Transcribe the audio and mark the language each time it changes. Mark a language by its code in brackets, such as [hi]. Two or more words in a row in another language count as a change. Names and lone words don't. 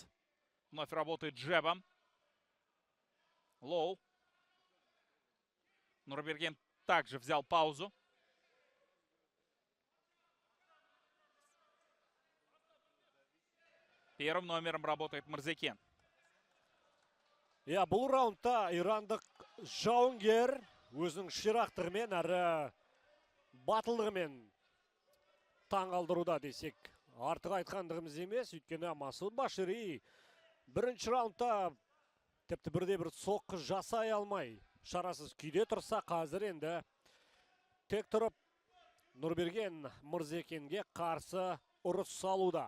[ru] Вновь работает джебом. Лоу. Нурберген также взял паузу. Первым номером работает Мырзекен. [kk] Бұл раундта ирандық жауынгер өзінің ширақтығымен әрі батылдығымен таң қалдыруда десек артық айтқандығымыз емес. Өйткені Масуд Башири бірінші раундта тіпті бірде-бір соққы жасай алмай шарасыз күйде тұрса, қазір енді тек тұрып Нурберген Мырзекенге қарсы ұрыс салуда.